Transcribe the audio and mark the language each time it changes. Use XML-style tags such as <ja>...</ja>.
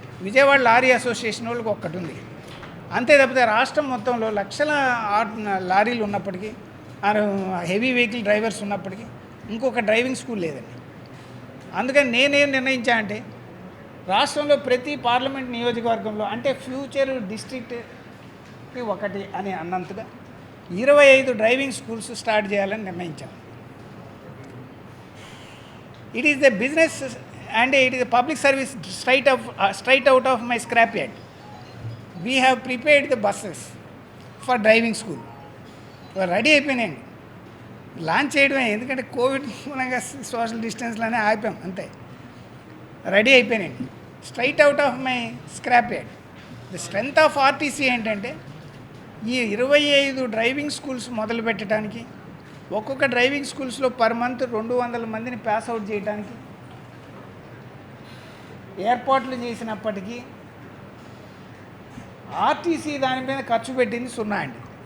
<te>Vijayawada lorry association వాళ్ళకి ఒక్కటి ఉంది. అంతే తప్పితే రాష్ట్రం మొత్తంలో లక్షల లారీలు ఉన్నప్పటికీ, హెవీ వెహికల్ డ్రైవర్స్ ఉన్నప్పటికీ ఇంకొక డ్రైవింగ్ స్కూల్ లేదండి. అందుకని నేనేం నిర్ణయించా అంటే రాష్ట్రంలో ప్రతి పార్లమెంట్ నియోజకవర్గంలో అంటే ఫ్యూచర్ డిస్ట్రిక్ట్కి ఒకటి అని అన్నంతగా 25 డ్రైవింగ్ స్కూల్స్ స్టార్ట్ చేయాలని నిర్ణయించాను.</te> <en>It is the business and it is a public service straight out of my scrapyard. We have prepared the buses for driving school.</en> <te>Ready అయిపోయినాయండి, లాంచ్ చేయడమే. ఎందుకంటే కోవిడ్ మూలంగా social డిస్టెన్స్లోనే ఆపాం, అంతే. Ready అయిపోయినాయండి,</te> <en>Straight out of my scrapyard. The strength of RTC</en> <te>ఏంటంటే ఈ 25 driving schools మొదలు పెట్టడానికి, ఒక్కొక్క డ్రైవింగ్ స్కూల్స్లో పర్ మంత్ 200 మందిని పాస్ అవుట్ చేయడానికి ఏర్పాట్లు చేసినప్పటికీ ఆర్టీసీ దాని మీద ఖర్చు పెట్టింది 0 అండి.</te>